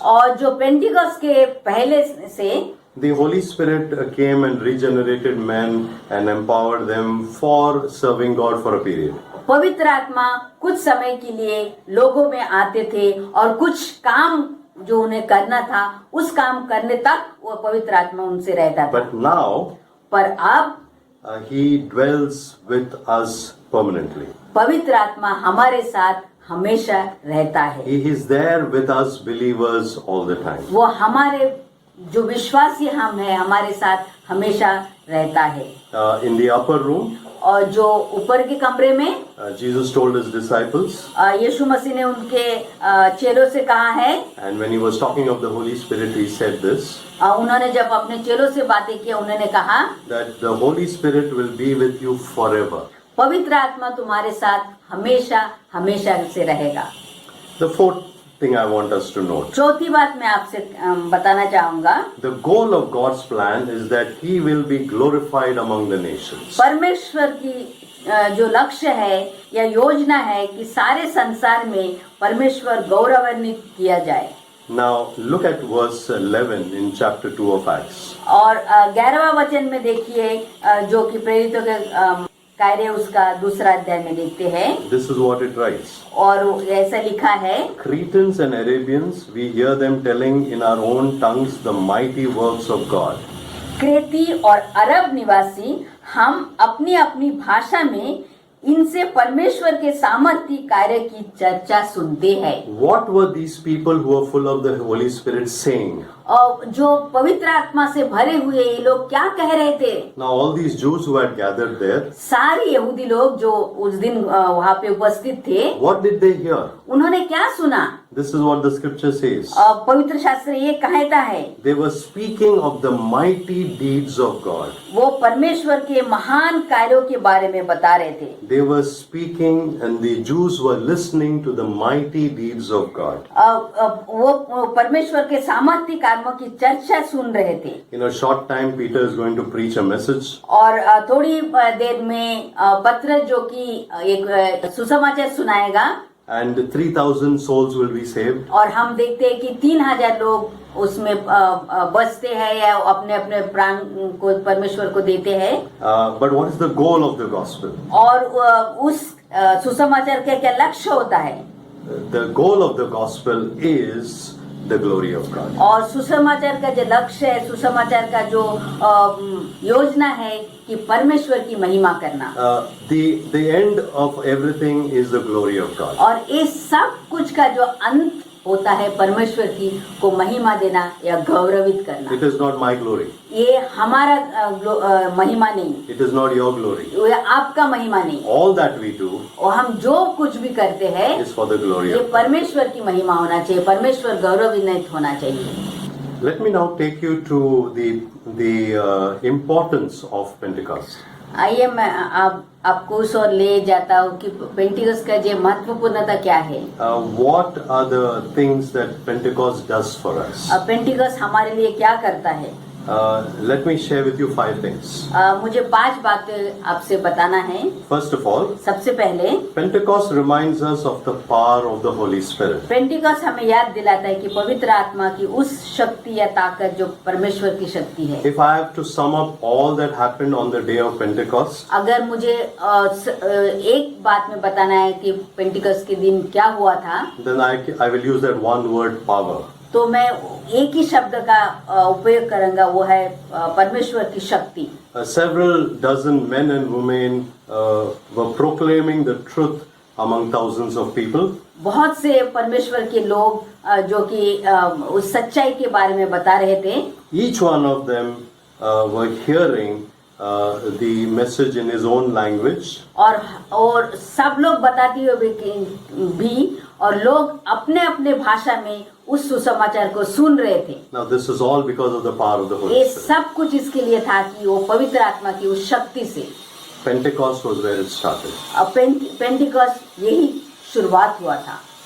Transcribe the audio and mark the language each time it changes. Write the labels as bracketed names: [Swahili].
[Hindi] और जो पेंटिकॉस्ट के पहले से [English] the Holy Spirit came and regenerated men and empowered them for serving God for a period. [Hindi] पवित्र आत्मा कुछ समय के लिए लोगों में आते थे और कुछ काम जो उन्हें करना था उस काम करने तक वो पवित्र आत्मा उनसे रहता था। [English] But now [Hindi] पर अब [English] he dwells with us permanently. [Hindi] पवित्र आत्मा हमारे साथ हमेशा रहता है। [English] He is there with us believers all the time. [Hindi] वो हमारे जो विश्वासी हम हैं हमारे साथ हमेशा रहता है। [English] In the upper room, [Hindi] और जो ऊपर के कमरे में [English] Jesus told his disciples, [Hindi] यीशु मसीह ने उनके चेलों से कहा है, [English] and when he was talking of the Holy Spirit, he said this, [Hindi] उन्होंने जब अपने चेलों से बातें की उन्होंने कहा [English] that the Holy Spirit will be with you forever. [Hindi] पवित्र आत्मा तुम्हारे साथ हमेशा हमेशा से रहेगा। [English] The fourth thing I want us to note, [Hindi] चौथी बात मैं आपसे बताना चाहूंगा, [English] the goal of God's plan is that he will be glorified among the nations. [Hindi] परमेश्वर की जो लक्ष्य है या योजना है कि सारे संसार में परमेश्वर गौरवान्वित किया जाए। [English] Now look at verse 11 in chapter 2 of Acts. [Hindi] और 11वां वचन में देखिए जो कि प्रेरितों के कार्य उसका दूसरा अध्याय में देखते हैं। [English] This is what it writes. [Hindi] और ऐसा लिखा है, [English] Cretans and Arabians, we hear them telling in our own tongues the mighty works of God. [Hindi] क्रेती और अरब निवासी हम अपनी अपनी भाषा में इनसे परमेश्वर के सामर्थ्य कार्य की चर्चा सुनते हैं। [English] What were these people who were full of the Holy Spirit saying? [Hindi] और जो पवित्र आत्मा से भरे हुए ये लोग क्या कह रहे थे? [English] Now all these Jews who had gathered there, [Hindi] सारे यहूदी लोग जो उस दिन वहाँ पे उपस्थित थे, [English] what did they hear? [Hindi] उन्होंने क्या सुना? [English] This is what the scripture says. [Hindi] पवित्र शास्त्र ये कहता है, [English] They were speaking of the mighty deeds of God. [Hindi] वो परमेश्वर के महान कार्यों के बारे में बता रहे थे। [English] They were speaking and the Jews were listening to the mighty deeds of God. [Hindi] वो परमेश्वर के सामर्थ्य कार्यों की चर्चा सुन रहे थे। [English] In a short time, Peter is going to preach a message. [Hindi] और थोड़ी देर में पत्र जो कि एक सुसमाचार सुनाएगा, [English] And 3,000 souls will be saved. [Hindi] और हम देखते हैं कि 3,000 लोग उसमें बचते हैं या अपने अपने प्राण को परमेश्वर को देते हैं। [English] But what is the goal of the gospel? [Hindi] और उस सुसमाचार का क्या लक्ष्य होता है? [English] The goal of the gospel is the glory of God. [Hindi] और सुसमाचार का जो लक्ष्य है, सुसमाचार का जो योजना है कि परमेश्वर की महिमा करना। [English] The end of everything is the glory of God. [Hindi] और इस सब कुछ का जो अंत होता है परमेश्वर की को महिमा देना या गौरवित करना। [English] It is not my glory. [Hindi] ये हमारा महिमा नहीं, [English] It is not your glory. [Hindi] ये आपका महिमा नहीं। [English] All that we do [Hindi] और हम जो कुछ भी करते हैं [English] is for the glory [Hindi] ये [English] of God. [Hindi] परमेश्वर की महिमा होना चाहिए, परमेश्वर गौरवान्वित होना चाहिए। [English] Let me now take you to the importance of Pentecost. [Hindi] आइए मैं आपको उस ओर ले जाता हूँ कि पेंटिकॉस्ट का जो महत्वपूर्णता क्या है। [English] What are the things that Pentecost does for us? [Hindi] Pentecost हमारे लिए क्या करता है? [English] Let me share with you 5 things. [Hindi] मुझे 5 बातें आपसे बताना है। [English] First of all, [Hindi] सबसे पहले [English] Pentecost reminds us of the power of the Holy Spirit. [Hindi] Pentecost हमें याद दिलाता है कि पवित्र आत्मा की उस शक्ति या ताकत जो परमेश्वर की शक्ति है। [English] If I have to sum up all that happened on the day of Pentecost, [Hindi] अगर मुझे एक बात में बताना है कि पेंटिकॉस्ट के दिन क्या हुआ था, [English] then I will use that one word, power. [Hindi] तो मैं एक ही शब्द का उपयोग करूंगा, वो है परमेश्वर की शक्ति। [English] Several dozen men and women were proclaiming the truth among thousands of people. [Hindi] बहुत से परमेश्वर के लोग जो कि उस सच्चाई के बारे में बता रहे थे। [English] Each one of them were hearing the message in his own language. [Hindi] और सब लोग बताते हुए भी और लोग अपने अपने भाषा में उस सुसमाचार को सुन रहे थे। [English] Now this is all because of the power of the Holy [Hindi] ये [English] Spirit. [Hindi] सब कुछ इसके लिए था कि वो पवित्र आत्मा की उस शक्ति से। [English] Pentecost was where it started. [Hindi] Pentecost यही शुरुआत हुआ था।